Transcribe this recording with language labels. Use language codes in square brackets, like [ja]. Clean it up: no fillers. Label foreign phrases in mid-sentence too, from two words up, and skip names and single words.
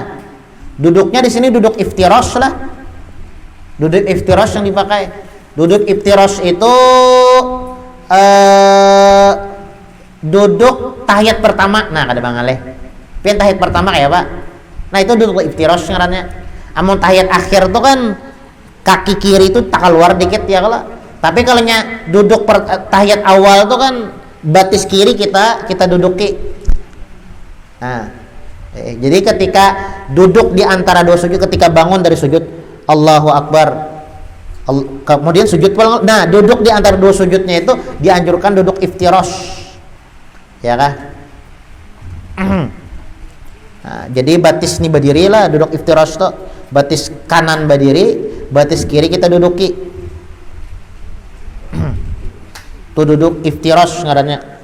[bjn] Duduknya di sini duduk iftirash lah. Duduk iftirash yang dipakai. Duduk iftiras itu duduk tahiyat pertama. Nah kada Bang Aleh pian tahiyat pertama kayak Pak. Nah itu duduk iftiras ngarannya. Amun tahiyat akhir tuh kan kaki kiri itu tak keluar dikit ya kalau. Tapi kalau nya duduk tahiyat awal tuh kan batis kiri kita duduki. Nah jadi ketika duduk di antara dua sujud, ketika bangun dari sujud Allahu Akbar, kemudian sujud pulang. Nah duduk di antara dua sujudnya itu dianjurkan duduk iftirash ya kah. Nah, jadi batis ini berdiri lah duduk iftirash tuh, batis kanan berdiri, batis kiri kita duduki tuh duduk iftirash ngarannya.